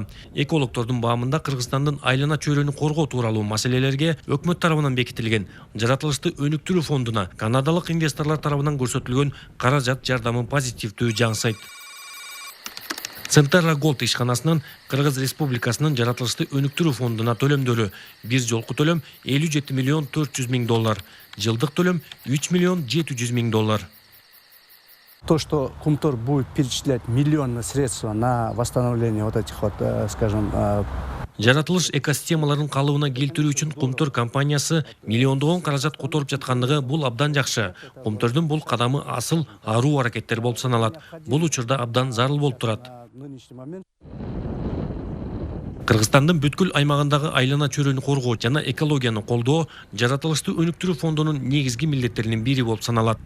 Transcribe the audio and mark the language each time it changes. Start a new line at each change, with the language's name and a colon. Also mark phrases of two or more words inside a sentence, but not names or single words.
Kyrgyz: Экологдордун баамында Кыргызстандын айлана чөйрөнү коргоо тууралуу маселелерге өкмөт тарабынан бекитилген жаратылышты өнүктүрүү фондуна канадалык инвесторлор тарабынан көрсөтүлгөн каражат жардамы позитивдүү жаңсайт. Центера Голд ишканасынын Кыргыз Республикасынын жаратылышты өнүктүрүү фондуна төлөмдөрү бир жолку төлөм 57 миллион 400 миң доллар, жылдык төлөм 3 миллион 700 миң доллар.
Russian: То, что Кумтор будет перечислять миллионные средства на восстановление вот этих вот, скажем,
Kyrgyz: Жаратылыш экосистемаларын калыбына келтирүү үчүн Кумтор компаниясы миллиондогон каражат которуп жаткандыгы бул абдан жакшы. Кумтордун бул кадамы асыл аруу аракеттер болуп саналат. Бул учурда абдан зарыл болуп турат. Кыргызстандын бүткүл аймагындагы айлана чөйрөнү коргоо жана экологияны колдоо жаратылышты өнүктүрүү фондунун негизги милдеттеринин бири болуп саналат.